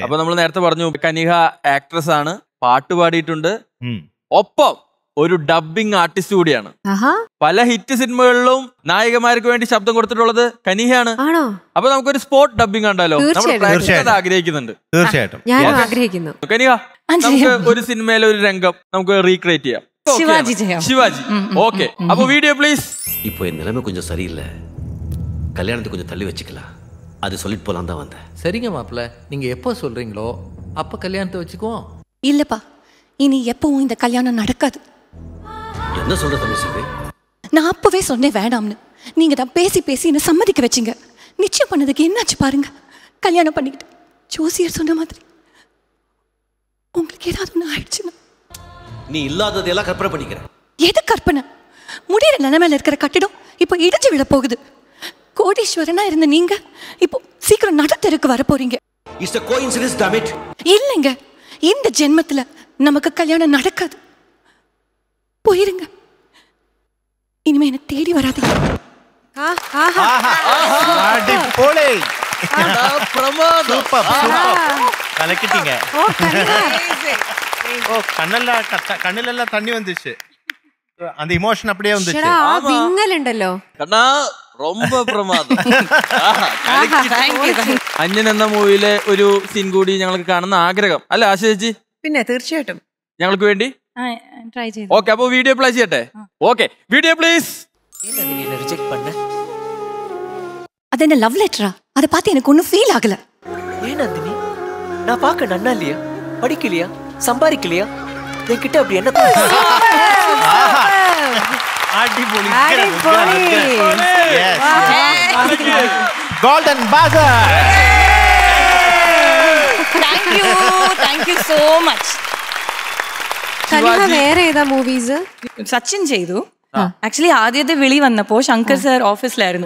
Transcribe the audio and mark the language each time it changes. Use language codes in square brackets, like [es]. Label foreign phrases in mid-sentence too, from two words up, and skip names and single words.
[ml] അപ്പൊ നമ്മൾ നേരത്തെ പറഞ്ഞു കനിഹ ആക്ട്രസ് ആണ്, പാട്ട് പാടിയിട്ടുണ്ട്, ഒപ്പം ഒരു [en] dubbing artist [ml] കൂടിയാണ്. പല ഹിറ്റ് സിനിമകളിലും നായികമാർക്ക് വേണ്ടി ശബ്ദം കൊടുത്തിട്ടുള്ളത് കനിഹയാണ്. അപ്പൊ നമുക്കൊരു [en] spot dubbing [ml] കണ്ടാലോ? നമ്മുടെ പ്രേക്ഷകർ ആഗ്രഹിക്കുന്നുണ്ട്. തീർച്ചയായിട്ടും ഞാൻ ആഗ്രഹിക്കുന്നു. കനിഹ, നമുക്ക് ഒരു സിനിമയിലെ ഒരു രംഗം നമുക്ക് റീക്രിയേറ്റ് ചെയ്യാം. ശിവാജി. [ta] ஓகே, அப்போ [en] video please. [ta] இப்போ என் நிலைமை கொஞ்சம் சரியில்லை, கல்யாணத்தை கொஞ்சம் தள்ளி வச்சுக்கலாம், அது சொல்லிட்டு போலாம் தான் வந்தேன். சரிங்க மாப்பிள்ள, நீங்க எப்போ சொல்றீங்களோ அப்ப கல்யாணத்தை வச்சுக்குவோம். இல்லப்பா, இனி எப்பவும் இந்த கல்யாணம் நடக்காது. என்ன சொல்ற தமிழ்செல்வி? நான் அப்பவே சொன்னேன் வேண்டாம்னு. நீங்க தான் பேசி பேசி என்ன சம்மதிக்க வச்சிங்க. நிச்சயம் பண்ணதுக்கு என்னாச்சு பாருங்க. கல்யாணம் பண்ணிக்கிட்டு ஜோசியர் சொன்ன மாதிரி உங்களுக்கு ஏதாவது ஒன்று ஆயிடுச்சுன்னா நீ இல்லாததையெல்லாம் கற்பனை பண்ணிக்கிற. எது கற்பனை? முடிகிற நிலைமையில இருக்கிற கட்டிடம் இப்போ இடிஞ்சு விழ போகுது. கோடீஸ்வரனா இருந்த நீங்க இப்போ சீக்கிரம் நடுத்தருக்கு வர போறீங்க. [en] இட்ஸ் a coincidence, damn it. [ta] இல்லைங்க, இந்த ஜென்மத்துல நமக்கு கல்யாணம் நடக்காது. போயிருங்க, இனிமே என்ன தேடி வராதீங்க. கண்ணிலெல்லாம் தண்ணி வந்துச்சு, அந்த இமோஷன் அப்படியே வந்துச்சு. [ml] വിങ്ങലുണ്ടല്ലോ. [ta] ரொம்ப പ്രമാദം. [ml] അന്യൻ എന്ന മൂവിയിലെ ഒരു സീൻ കൂടി ഞങ്ങൾക്ക് കാണുന്ന ആഗ്രഹം അല്ല ആശ ചേച്ചി? പിന്നെ തീർച്ചയായിട്ടും ഞങ്ങൾക്ക് വേണ്ടി ട്രൈ ചെയ്തു. ഓക്കെ, അപ്പൊ വീഡിയോ പ്ലേ ചെയ്യട്ടെ? ഓക്കെ, [en] video please. [ta] அது என்ன லவ் லெட்டரா? அதை பார்த்து எனக்கு ஒன்றும் ஃபீல் ஆகல. ஏன் நந்தினி, நான் பார்க்க நன்னா இல்லையா, படிக்கலையா, சம்பாதிக்கலையா, என்கிட்ட அப்படி என்ன? [ml] അടിപൊളി. [en] golden buzzer. thank you so much. [ml] വേറെ ഏതാ മൂവീസ്? സച്ചിൻ ചെയ്തു. ആക്ച്വലി ആദ്യത്തെ വിളി വന്നപ്പോ ശങ്കർ സാർ ഓഫീസിലായിരുന്നു.